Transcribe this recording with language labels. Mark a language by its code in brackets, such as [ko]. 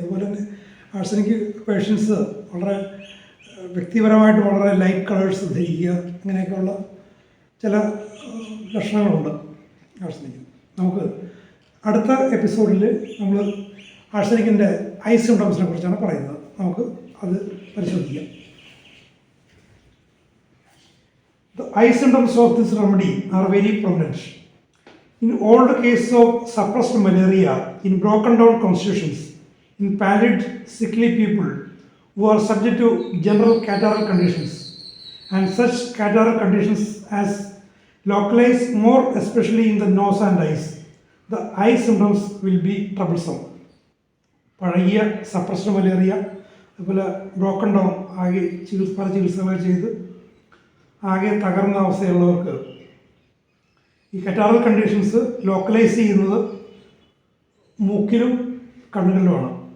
[ml] അതുപോലെ തന്നെ arsenic patients വളരെ വ്യക്തിപരമായിട്ട് വളരെ ലൈറ്റ് കളേഴ്സ് ധരിക്കുക, അങ്ങനെയൊക്കെയുള്ള ചില ലക്ഷണങ്ങളുണ്ട് ആർസനിക്കിന്. നമുക്ക് അടുത്ത എപ്പിസോഡിൽ നമ്മൾ ആർസനിക്കിൻ്റെ ഐ സിംപ്റ്റംസിനെ കുറിച്ചാണ് പറയുന്നത്. നമുക്ക് അത് പരിശോധിക്കാം. [en] The eye symptoms of this remedy are very prominent. In all the cases of suppressed malaria, in broken down constitutions, in pallid, sickly people who are subject to general catarrhal conditions, and such catarrhal conditions as localize more especially in the nose and eyes, the eye symptoms will be troublesome. [ml] പഴകിയ suppressed malaria, അതുപോലെ broken down ആകെ പല ചികിത്സകൾ ചെയ്ത് ആകെ തകർന്ന അവസ്ഥയുള്ളവർക്ക് ഈ കറ്റാറൽ conditions localise ചെയ്യുന്നത് മൂക്കിലും കണ്ണുകളിലുമാണ്.